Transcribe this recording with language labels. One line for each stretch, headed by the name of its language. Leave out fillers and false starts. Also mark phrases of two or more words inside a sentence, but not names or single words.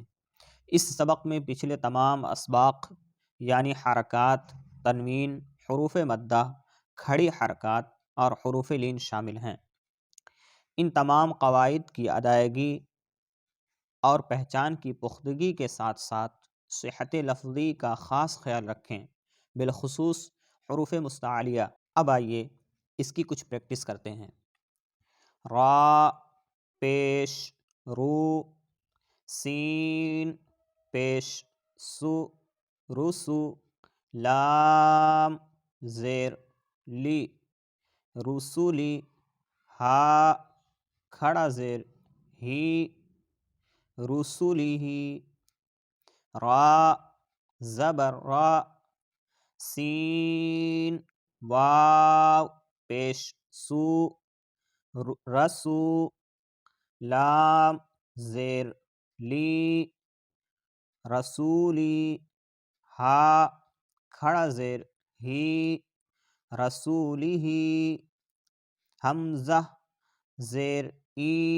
Urdu: اس سبق میں پچھلے تمام اسباق یعنی حرکات، تنوین، حروف مدہ، کھڑی حرکات اور حروف لین شامل ہیں۔ ان تمام قواعد کی ادائیگی اور پہچان کی پختگی کے ساتھ ساتھ صحت لفظی کا خاص خیال رکھیں، بالخصوص حروف مستعلیہ۔ اب آئیے اس کی کچھ پریکٹس کرتے ہیں۔ را پیش رو، سین پیش سو رسو، لام زیر لی رسولی، ہا کھڑا زیر ہی رسولی ہی، را زبر را، سین واو پیش سو رسو، لام زیر لی رسولی، ہا کھڑا زیر ہی رسولی ہی، حمزہ زیر ای،